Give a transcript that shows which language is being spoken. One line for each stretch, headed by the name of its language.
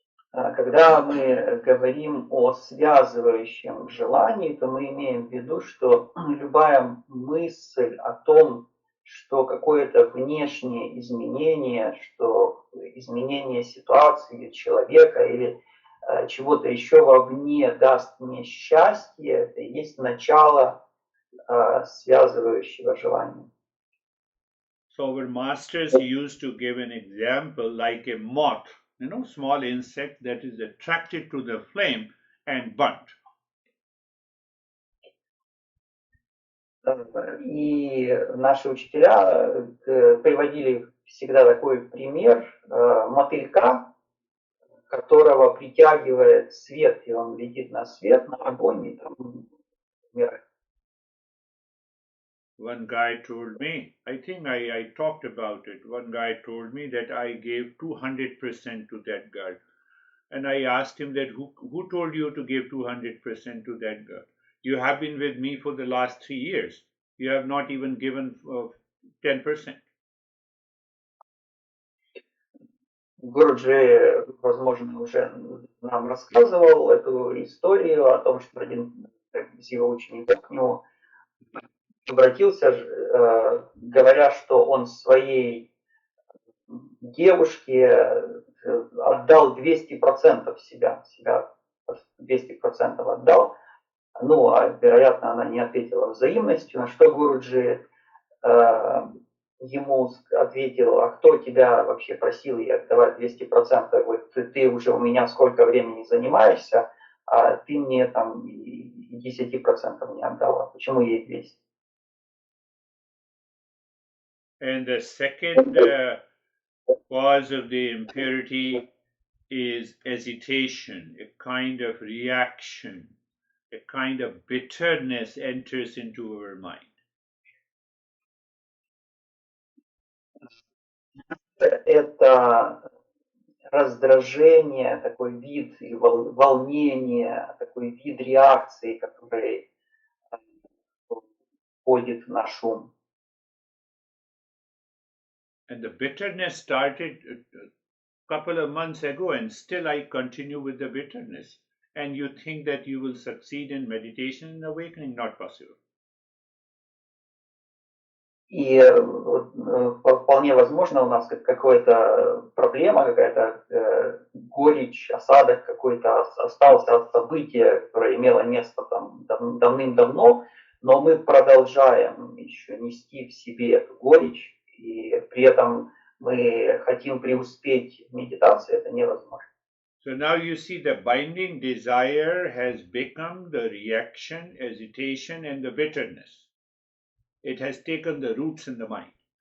Russian: Когда мы говорим о связывающем желании, то мы имеем в виду, что любая мысль о том, что какое-то внешнее изменение, что изменение ситуации человека или чего-то еще вовне даст мне счастье, это и есть начало связывающего желания.
English: So our masters used to give an example like a moth, small insect that is attracted to the flame and burnt.
Russian: И наши учителя приводили всегда такой пример мотылька, которого притягивает свет, и он летит на свет, на огонь, и там умирает.
English: One guy told me, I think I talked about it. One guy told me that I gave 200% to that girl. And I asked him that who told you to give 200% to that girl? You have been with me for the last 3 years. You have not even given 10%.
Russian: Гуруджи, возможно, уже нам рассказывал эту историю о том, что один из его учеников к нему обратился, говоря, что он своей девушке отдал 200% себя 200% отдал. Ну, а вероятно, она не ответила взаимностью, на что Гуруджи э, ему ответил: а кто тебя вообще просил ей отдавать 200%? Вот ты уже у меня сколько времени занимаешься, а ты мне там и 10% не отдала. Почему ей 200?
English: And the second cause of the impurity is hesitation, a kind of reaction, a kind of bitterness enters into our mind.
Russian: Это раздражение, такой вид и волнение, такой вид реакции, который входит в наш ум.
English: And the bitterness started a couple of months ago, and still I continue with the bitterness. And you think that you will succeed in meditation and awakening? Not possible.
Russian: И вполне возможно у нас какая-то проблема, какая-то горечь, осадок какой-то остался от события, которое имело место там давным-давно, но мы продолжаем еще нести в себе эту горечь, и при этом мы хотим преуспеть в медитации, это невозможно.
English: So now you see the binding desire has become the reaction, hesitation, and the bitterness. It has taken the roots in the mind.